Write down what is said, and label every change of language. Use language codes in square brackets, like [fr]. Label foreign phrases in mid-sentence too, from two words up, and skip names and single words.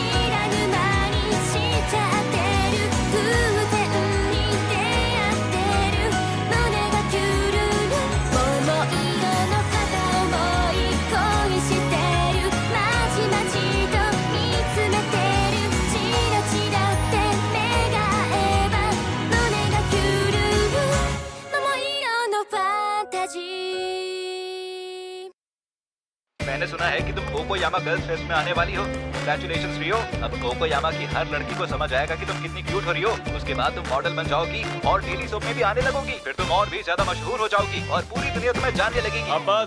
[ja] らぬ間にしちゃってる偶然に出会ってる胸が狂う桃色の片思い恋してるまじまじと見つめてるチラチラって目が合えば胸が狂う桃色のファンタジー [hi] मैंने सुना है कि तुम कोकोयामा गर्ल्स फेस्ट में आने वाली हो। कांग्रेचुलेशंस रियो। अब कोकोयामा की हर लड़की को समझ आएगा कि तुम कितनी क्यूट हो रही हो। उसके बाद तुम मॉडल बन जाओगी और [en] daily soap [hi] में भी आने लगोगी। फिर तुम और भी ज्यादा मशहूर हो जाओगी और पूरी दुनिया तुम्हें जानने लगेगी।